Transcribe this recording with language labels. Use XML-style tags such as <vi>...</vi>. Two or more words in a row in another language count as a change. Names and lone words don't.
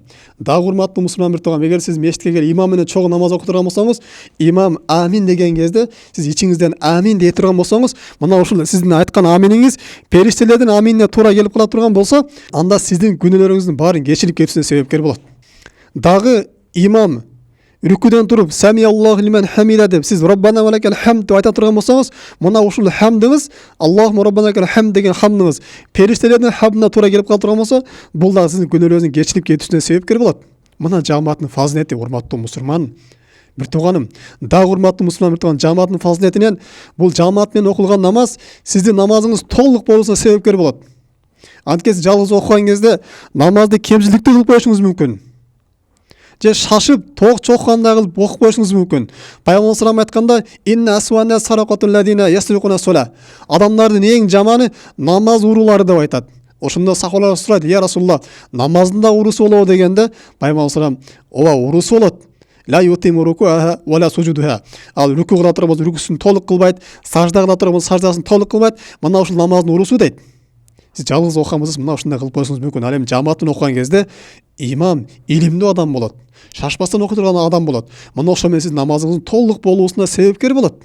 <ky>Дагы урматтуу мусулман бир тууган, эгер сиз мешитке келип имам менен чогуу намаз окуп турган болсоңуз, имам амин деген кезде сиз ичиңизден амин дей турган болсоңуз, мына ушул сиздин айткан аминиңиз периштелердин аминине туура келип кала турган болсо, анда сиздин күнөөлөрүңүздүн баарын кечирип кетүүсүнө себепкер болот. Дагы имам рүкүдөн туруп</ky> <ar>سمع الله لمن حمده</ar> <ky>деп сиз</ky> <ar>ربنا ولك الحمد</ar> <ky>деп айта турган болсоңуз, мына ушул хамдыңыз,</ky> <ar>الله ربنا لك الحمد</ar> <ky>деген хамдыңыз периштелердин хамдына туура келип кала турган болсо, бул да сиздин күнөөлөрүңүздүн кечирип кетүүсүнө себепкер болот. Мына жамааттын фазилети, урматтуу мусулман бир тууганым. Дагы урматтуу мусулман бир тууган, жамааттын фазилетинен бул жамаат менен окулган намаз сиздин намазыңыз толук болуусуна себепкер болот. Анткени сиз жалгыз окуган кезде намазды кемчиликтүү кылып коюшуңуз мүмкүн. Же шашып тоқ чоққандай кылып окуп коюшуңуз мүмкүн. Пайгамбар салам айтканда,</ky> <ar>إن أسوأ سرقة الذين يسرقون الصلاة.</ar> <ky>Адамдардын эң жаманы намаз уруулары деп айтат. Ошондо сахабалар сурайт,</ky> <ar>يا رسول الله,</ar> <ky>намаздын да урусу болобу дегенде, Пайгамбар салам, ооба урусу болот.</ky> <ar>لا يتم ركوعها ولا سجودها.</ar> <ky>Ал рүкү кыла турган болсо рүкүсүн толук кылбайт, сажда кыла турган болсо саждасын толук кылбайт. Мына ушул намаздын урусу дейт. Сиз жалгыз окуган болсоңуз мына ушундай кылып коюшуңуз мүмкүн. Ал эми жамааттын окуган кезде имам илимдүү адам болот. Шашпастан окуй турган адам болот. Мына ошо менен сиз намазыңыздын толук болуусуна себепкер болот.</ky>